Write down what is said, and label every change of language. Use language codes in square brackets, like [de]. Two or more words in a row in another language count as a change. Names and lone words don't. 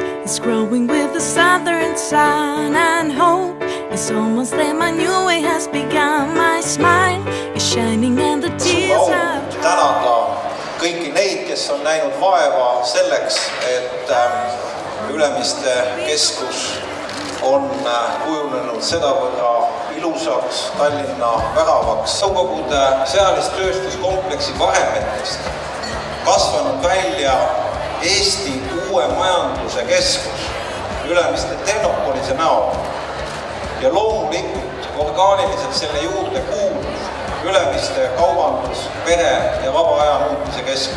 [en] It's growing with the southern sun and hope. It's almost there, my new way has begun. My smile is shining and the tears have [et] tänada kõiki neid, kes on näinud vaeva selleks, et Ülemiste keskus on kujunenud sedavõrra ilusaks Tallinna väravaks. Nõukogude sõjalis-tööstuskompleksi vahemetest kasvanud välja Eesti uue majanduse keskus Ülemiste Tehnopolise näol ja loomulikult orgaaniliselt selle juurde kuulus Ülemiste kaubandus, pere ja vaba aja muutmise keskus.